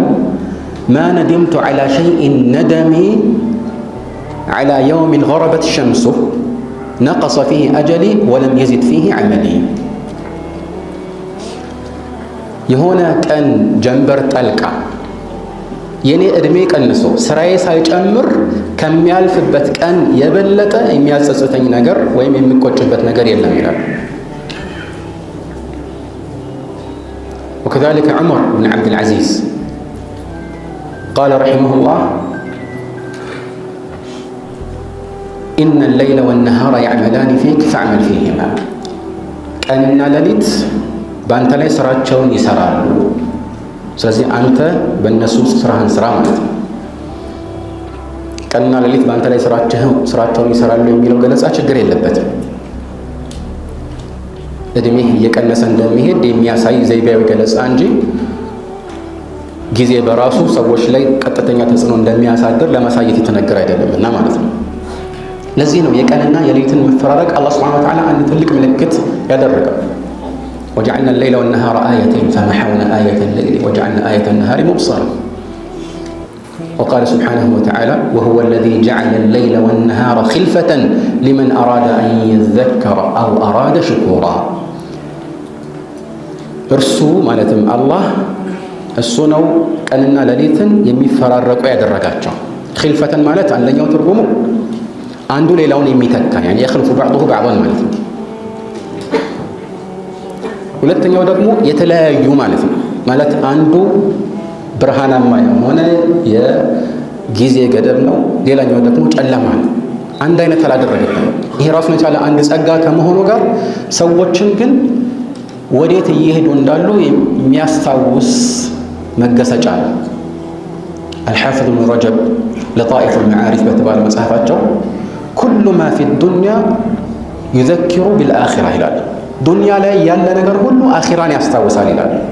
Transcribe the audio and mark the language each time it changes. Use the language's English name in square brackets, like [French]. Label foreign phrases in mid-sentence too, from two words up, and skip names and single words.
[Arabic] ما ندمت على شيء ندمي على يوم غربت شمسه نقص فيه أجلي ولم يزد فيه عملي። [Amharic] የሆነ ቀን ጀንበር ጠልቃ የኔ ዕድሜ ቀንሶ ስራዬ ሳይጨምር ከሚያልፍበት ቀን የበለጠ የሚያጸጽተኝ ነገር ወይም የሚቆጭበት ነገር የለም ይላል። [Arabic] وكذلك عمر بن عبد العزيز قال رحمه الله إن الليل والنهار يعملان فيك فاعمل فيهما [Amharic] ቀንና ሌሊት በአንተ ላይ ስራቸውን ይሰራሉ። ስለዚህ አንተ በእነሱ ውስጥ ስራህን ስራ ማለት ነው። ቀንና ሌሊት በአንተ ላይ ስራቸውን ይሰራሉ የሚለው ገለጻ ችግር የለበትም። እድሜህ እየቀነሰ እንደሚሄድ የሚያሳይ ዘይቤያዊ ገለጻ እንጂ ጊዜ በራሱ ሰዎች ላይ ቀጥተኛ ተጽዕኖ እንደሚያሳድር ለማሳየት የተነገረ አይደለምና ማለት ነው። ለዚህ ነው የቀንና የሌሊትን መፈራረቅ አላህ [Arabic] سبحانه وتعالى [Amharic] አንድ ትልቅ ምልክት ያደረገው። [Arabic] وجعلنا الليل والنهار آيتين فمحونا آية الليل وجعلنا آية النهار مبصرة. وقال سبحانه وتعالى وهو الذي جعل الليل والنهار خلفة لمن أراد أن يذكر أو أراد شكورا. [Amharic] እርሱ ማለትም አላህ እሱ ነው ቀንና ሌሊትን የሚፈራረቁ ያደረጋቸው። ኺልፈተን ማለት አንደኛው ትርጉሙ አንዱ ሌላውን የሚተካ [Arabic] يعني يخلف بعضه بعضا [Amharic] ማለት ነው። ሁለተኛው ደግሞ የተለያዩ ማለት ነው። ማለት አንዱ ብርሃናማ የሆነ የጊዜ ገደብ ነው፣ ሌላኛው ደግሞ ጨለማ ነው። አንድ አይነት አላደረገም። ይሄ ራሱን የቻለ አንድ ጸጋ ከመሆኑ ጋር ሰዎችን ግን ወዴት እየሄዱ እንዳሉ የሚያስታውስ መገሰጫ ነው። አልሓፊዝ ኢብኑ ረጀብ ለጣኢፍ አልመዓሪፍ በተባለ መጽሐፋቸው [Arabic] كل ما في الدنيا يذكر بالآخرة [Amharic] ይላል። ዱንያ ላይ ያለ ነገር ሁሉ አኺራን ያስታውሳል ይላል።